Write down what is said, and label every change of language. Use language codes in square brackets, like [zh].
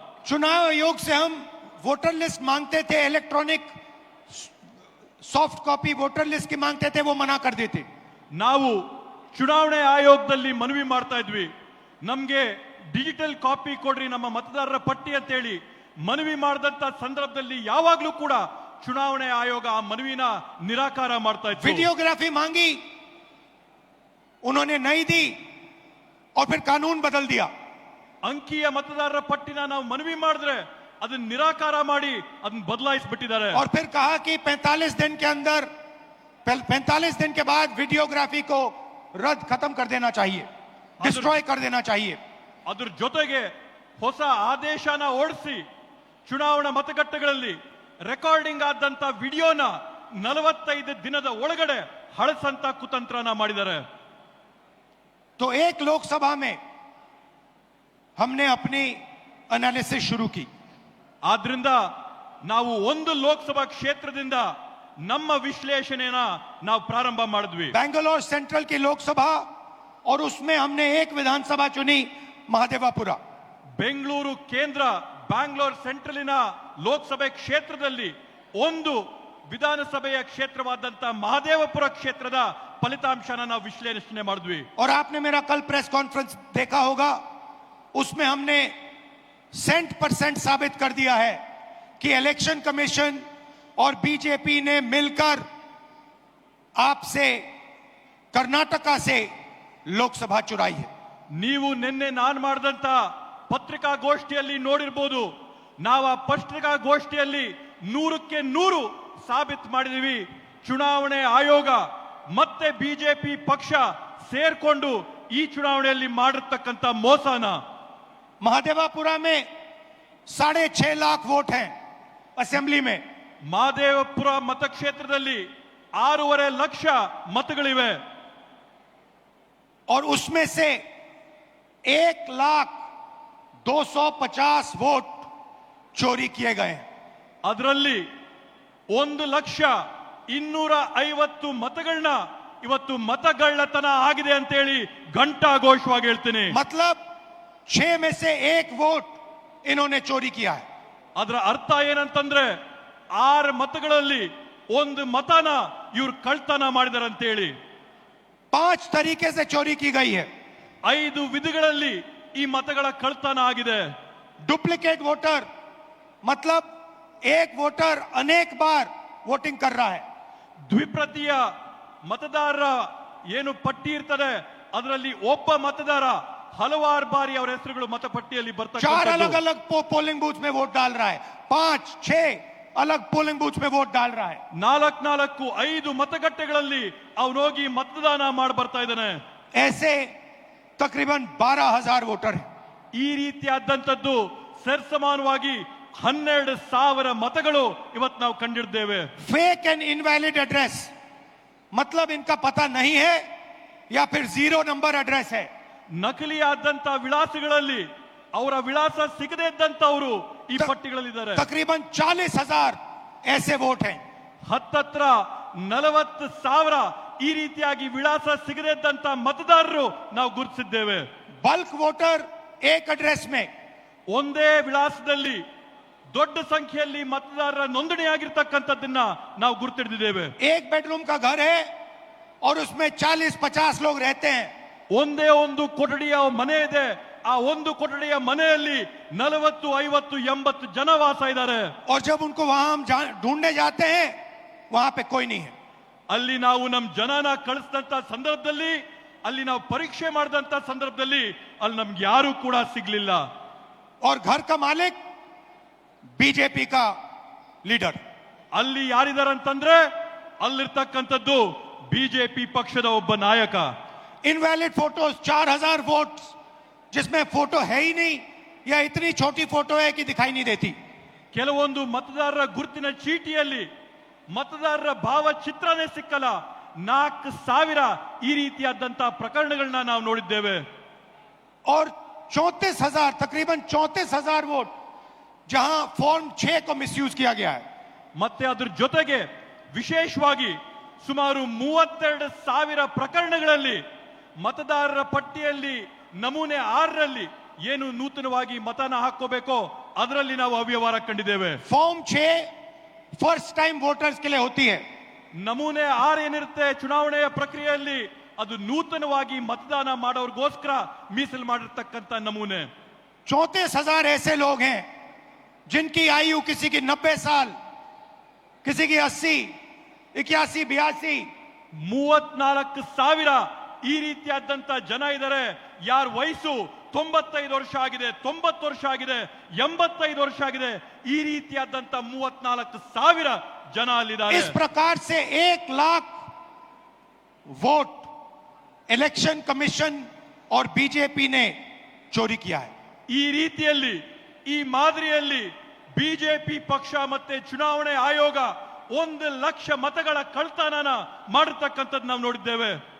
[hi] चुनाव आयोग से हम वोटर लिस्ट मांगते थे, electronic soft copy voter list की मांगते थे, वो मना कर देते। [kn] ನಾವು ಚುನಾವಣೆ ಆಯೋಗದಲ್ಲಿ ಮನವಿ ಮಾಡ್ತಾ ಇದ್ವಿ, ನಮ್ಗೆ ಡಿಜಿಟಲ್ ಕಾಪಿ ಕೊಡ್ರಿ ನಮ್ಮ ಮತದಾರರ ಪಟ್ಟಿ ಅಂತೇಳಿ ಮನವಿ ಮಾಡಿದಂತ ಸಂದರ್ಭದಲ್ಲಿ ಯಾವಾಗ್ಲೂ ಕೂಡ ಚುನಾವಣೆ ಆಯೋಗ ಆ ಮನವಿನ ನಿರಾಕಾರ ಮಾಡ್ತಾ ಇತ್ತು. [hi] वीडियोग्राफी मांगी, उन्होंने नहीं दी और फिर कानून बदल दिया। [kn] ಅಂಕಿಯ ಮತದಾರರ ಪಟ್ಟಿನ ನಾವು ಮನವಿ ಮಾಡಿದ್ರೆ ಅದನ್ನ ನಿರಾಕಾರ ಮಾಡಿ ಅದನ್ನ ಬದಲಾಯಿಸ್ಬಿಟ್ಟಿದ್ದಾರೆ. [hi] और फिर कहा कि 45 दिन के अंदर 45 दिन के बाद वीडियोग्राफी को रद्द खत्म कर देना चाहिए, डिस्ट्रॉय कर देना चाहिए। [kn] ಅದ್ರ ಜೊತೆಗೆ ಹೊಸ ಆದೇಶನ ಓಡಿಸಿ ಚುನಾವಣಾ ಮತಗಟ್ಟೆಗಳಲ್ಲಿ ರೆಕಾರ್ಡಿಂಗ್ ಆದಂತ ವಿಡಿಯೋನ 45 ದಿನದ ಒಳಗಡೆ ಹಳಸಂತ ಕುತಂತ್ರನ ಮಾಡಿದ್ದಾರೆ. [hi] तो एक लोकसभा में हमने अपनी एनालिसिस शुरू की। [kn] ಆದ್ರಿಂದ ನಾವು ಒಂದು ಲೋಕಸಭಾ ಕ್ಷೇತ್ರದಿಂದ ನಮ್ಮ ವಿಶ್ಲೇಷಣೆನ ನಾವು ಪ್ರಾರಂಭ ಮಾಡಿದ್ವಿ. [hi] बेंगलोर सेंट्रल की लोकसभा और उसमें हमने एक विधानसभा चुनी, महादेवापुरा। [kn] ಬೆಂಗಳೂರು ಕೇಂದ್ರ ಬ್ಯಾಂಗ್ಳೂರ್ ಸೆಂಟ್ರಲಿನ ಲೋಕಸಭೆ ಕ್ಷೇತ್ರದಲ್ಲಿ ಒಂದು ವಿಧಾನಸಭೆಯ ಕ್ಷೇತ್ರವಾದಂತ ಮಹದೇವಪುರ ಕ್ಷೇತ್ರದ ಫಲಿತಾಂಶನ ನಾವು ವಿಶ್ಲೇಷಣೆ ಮಾಡಿದ್ವಿ. [hi] और आपने मेरा कल प्रेस कॉन्फ्रेंस देखा होगा, उसमें हमने 100% साबित कर दिया है कि इलेक्शन कमीशन और बीजेपी ने मिलकर आपसे कर्नाटका से लोकसभा चुराई है। [kn] ನೀವು ನಿನ್ನೆ ನಾನು ಮಾಡಿದಂತ ಪತ್ರಿಕಾಗೋಷ್ಠಿಯಲ್ಲಿ ನೋಡಿರ್ಬೋದು, ನಾವು ಆ ಪತ್ರಿಕಾಗೋಷ್ಠಿಯಲ್ಲಿ 100ಕ್ಕೆ 100 ಸಾಬೀತು ಮಾಡಿದೀವಿ. ಚುನಾವಣೆ ಆಯೋಗ ಮತ್ತೆ ಬಿಜೆಪಿ ಪಕ್ಷ ಸೇರ್ಕೊಂಡು ಈ ಚುನಾವಣೆಯಲ್ಲಿ ಮಾಡಿರ್ತಕ್ಕಂಥ ಮೋಸನ. [hi] महादेवापुरा में 6.5 लाख वोट हैं असेंबली में। [kn] ಮಹದೇವಪುರ ಮತಕ್ಷೇತ್ರದಲ್ಲಿ 6.5 ಲಕ್ಷ ಮತಗಳಿವೆ. [hi] और उसमें से 1,250,000 वोट चोरी किए गए हैं। [kn] ಅದರಲ್ಲಿ 1,250,000 ಮತಗಳನ್ನ ಇವತ್ತು ಮತಗಳ್ಳತನ ಆಗಿದೆ ಅಂತೇಳಿ ಘಂಟಾಘೋಷವಾಗಿ ಹೇಳ್ತೀನಿ. [hi] मतलब 6 में से 1 वोट इन्होंने चोरी किया है। [kn] ಅದರ ಅರ್ಥ ಏನಂತಂದ್ರೆ 6 ಮತಗಳಲ್ಲಿ 1 ಮತನ ಇವ್ರು ಕಳ್ತನ ಮಾಡಿದಾರೆ ಅಂತೇಳಿ. [hi] 5 तरीके से चोरी की गई है। [kn] 5 ವಿಧಗಳಲ್ಲಿ ಈ ಮತಗಳ ಕಳ್ತನ ಆಗಿದೆ. [hi] डुप्लीकेट वोटर, मतलब एक वोटर अनेक बार वोटिंग कर रहा है। [kn] ದ್ವಿಪ್ರತಿಯ ಮತದಾರರ ಏನು ಪಟ್ಟಿ ಇರ್ತದೆ ಅದರಲ್ಲಿ ಒಬ್ಬ ಮತದಾರ ಹಲವಾರು ಬಾರಿ ಅವರ ಹೆಸರುಗಳು ಮತಪಟ್ಟಿಯಲ್ಲಿ 4 ಬರ್ತಕ್ಕಂಥದ್ದು. [hi] अलग अलग पोलिंग बूथ में वोट डाल रहा है, 5-6 अलग पोलिंग बूथ में वोट डाल रहा है। [kn] 4-5 ಮತಗಟ್ಟೆಗಳಲ್ಲಿ ಅವನೋಗಿ ಮತದಾನ ಮಾಡಿ ಬರ್ತಾ ಇದ್ದಾನೆ. [hi] ऐसे तकरीबन 12,000 वोटर हैं। [kn] ಈ ರೀತಿಯಾದಂತದ್ದು ಸರಿಸಮಾನವಾಗಿ 12,000 ಮತಗಳು ಇವತ್ತು ನಾವು ಕಂಡಿದ್ದೇವೆ. [en] fake and invalid address, [hi] मतलब इनका पता नहीं है या फिर 0 नंबर एड्रेस है। [kn] ನಕಲಿಯಾದಂತ ವಿಳಾಸಗಳಲ್ಲಿ ಅವರ ವಿಳಾಸ ಸಿಗದೇ ಇದ್ದಂತವರು ಈ ಪಟ್ಟಿಗಳಲ್ಲಿದ್ದಾರೆ. [hi] तकरीबन 40,000 ऐसे वोट हैं। [kn] ಹತ್ತತ್ರ 40,000 ಈ ರೀತಿಯಾಗಿ ವಿಳಾಸ ಸಿಗದೇ ಇದ್ದಂತ ಮತದಾರರು ನಾವು ಗುರುತಿಸಿದ್ದೇವೆ. [hi] बल्क वोटर एक एड्रेस में, [kn] ಒಂದೇ ವಿಳಾಸದಲ್ಲಿ ದೊಡ್ಡ ಸಂಖ್ಯೆಯಲ್ಲಿ ಮತದಾರರ ನೋಂದಣಿ ಆಗಿರ್ತಕ್ಕಂಥದ್ದನ್ನ ನಾವು ಗುರುತಿಡಿದ್ದೇವೆ. [hi] एक बेडरूम का घर है और उसमें 40-50 लोग रहते हैं। [kn] ಒಂದೇ ಒಂದು ಕೊಠಡಿಯ ಮನೆ ಇದೆ, ಆ ಒಂದು ಕೊಠಡಿಯ ಮನೆಯಲ್ಲಿ 40-50-80 ಜನ ವಾಸ ಇದ್ದಾರೆ. [hi] और जब उनको वहां हम ढूंढने जाते हैं, वहां पे कोई नहीं है. [kn] ಅಲ್ಲಿ ನಾವು ನಮ್ಮ ಜನನ ಕಳಿಸಿದಂತ ಸಂದರ್ಭದಲ್ಲಿ, ಅಲ್ಲಿ ನಾವು ಪರೀಕ್ಷೆ ಮಾಡಿದಂತ ಸಂದರ್ಭದಲ್ಲಿ ಅಲ್ಲಿ ನಮ್ಗೆ ಯಾರು ಕೂಡ ಸಿಗ್ಲಿಲ್ಲ. [hi] और घर का मालिक बीजेपी का लीडर. [kn] ಅಲ್ಲಿ ಯಾರಿದಾರಂತಂದ್ರೆ ಅಲ್ಲಿರ್ತಕ್ಕಂಥದ್ದು ಬಿಜೆಪಿ ಪಕ್ಷದ ಒಬ್ಬ ನಾಯಕ. [en] invalid photos [hi] 4000 वोट जिसमें फोटो है ही नहीं या इतनी छोटी फोटो है कि दिखाई नहीं देती. [kn] ಕೆಲವೊಂದು ಮತದಾರರ ಗುರುತಿನ ಚೀಟಿಯಲ್ಲಿ ಮತದಾರರ ಭಾವಚಿತ್ರನೇ ಸಿಕ್ಕಲ್ಲ. 4000 ಈ ರೀತಿಯಾದಂತಹ ಪ್ರಕರಣಗಳನ್ನ ನಾವು ನೋಡಿದ್ದೇವೆ. [hi] और 34,000 तकरीबन 34,000 वोट जहां फॉर्म 6 को मिसयूज किया गया है. [kn] ಮತ್ತೆ ಅದ್ರ ಜೊತೆಗೆ ವಿಶೇಷವಾಗಿ ಸುಮಾರು 32,000 ಪ್ರಕರಣಗಳಲ್ಲಿ ಮತದಾರರ ಪಟ್ಟಿಯಲ್ಲಿ ನಮೂನೆ 6ರಲ್ಲಿ ಏನು ನೂತನವಾಗಿ ಮತನ ಹಾಕೋಬೇಕೋ ಅದರಲ್ಲಿ ನಾವು ಅವ್ಯವಹಾರ ಕಂಡಿದ್ದೇವೆ. [hi] फॉर्म 6 [en] first time voters [hi] के लिए होती है. [kn] ನಮೂನೆ 6 ಏನಿರುತ್ತೆ ಚುನಾವಣೆಯ ಪ್ರಕ್ರಿಯೆಯಲ್ಲಿ ಅದು ನೂತನವಾಗಿ ಮತದಾನ ಮಾಡೋರ್ಗೋಸ್ಕರ ಮೀಸಲು ಮಾಡಿರ್ತಕ್ಕಂಥ ನಮೂನೆ. [hi] 34,000 ऐसे लोग हैं जिनकी आयु किसी की 90 साल, किसी की 80, 81, 82. [kn] 34,000 ಈ ರೀತಿಯಾದಂತ ಜನ ಇದ್ದಾರೆ. ಯಾರ ವಯಸ್ಸು 95 ವರ್ಷ ಆಗಿದೆ, 90 ವರ್ಷ ಆಗಿದೆ, 85 ವರ್ಷ ಆಗಿದೆ. ಈ ರೀತಿಯಾದಂತ 34,000 ಜನ ಅಲ್ಲಿದ್ದಾರೆ. [hi] इस प्रकार से 1 लाख वोट इलेक्शन कमीशन और बीजेपी ने चोरी किया है. [kn] ಈ ರೀತಿಯಲ್ಲಿ ಈ ಮಾದರಿಯಲ್ಲಿ ಬಿಜೆಪಿ ಪಕ್ಷ ಮತ್ತೆ ಚುನಾವಣೆ ಆಯೋಗ 1,00,000 ಮತಗಳ ಕಳ್ತನನ ಮಾಡಿರ್ತಕ್ಕಂಥದ್ದು ನಾವು ನೋಡಿದ್ದೇವೆ.